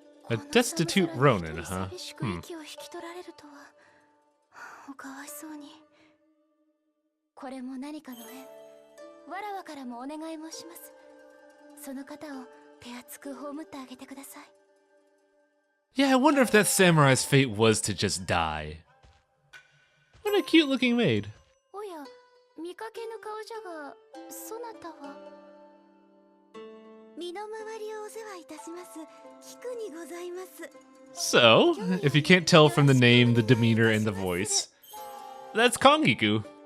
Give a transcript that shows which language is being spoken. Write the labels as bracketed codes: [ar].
[en] A destitute Ronin, huh? [ja] 息を引き取られるとは、おかわいそうに。これも何かの縁。わらわからもお願い申します。その方を手厚く葬ってあげてください。 [en] Yeah, I wonder if that samurai's fate was to just die. What a cute looking maid. [ja] おや、見かけぬ顔じゃが、そなたは？身の回りをお世話いたします。菊にございます。 [en] So, if you can't tell from the name, the demeanor, and the voice, that's Kongiku.